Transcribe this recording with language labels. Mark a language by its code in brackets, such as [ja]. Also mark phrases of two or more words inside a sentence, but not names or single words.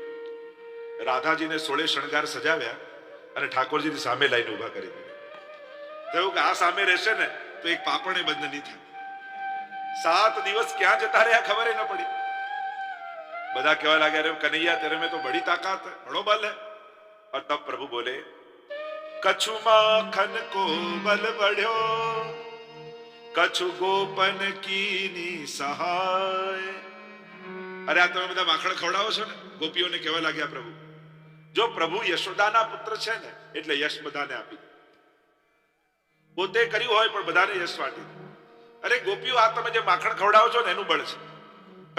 [gu] રાધાજીને 16 શણગાર સજાવ્યા અને ઠાકોરજીની સામે લાઈને ઉભા કરી દીધા. થયું કે આ સામે રહેશે ને તો એક પાપણે બંધ નહીં થાય. 7 દિવસ ક્યાં જતા રહ્યા ખબર ન પડી. બધા કહેવા લાગ્યા, [hi] अरे कनैया तेरे में तो बड़ी ताकात है, बड़ो बल है. और तब प्रभु बोले, [bra] कछु माखन को बल बढ़्यो, कछु गोपन कीनी सहाय. [gu] અરે આ તમે બધા માખણ ખવડાવો છો ને, ગોપીઓને કહેવા લાગ્યા પ્રભુ. જો પ્રભુ યશોદાના પુત્ર છે ને એટલે યશ બધાને આપી. પોતે કર્યું હોય પણ બધાને યશ વાટી. અરે ગોપીઓ, આ તમે જે માખણ ખવડાવો છો ને એનું બળ છે.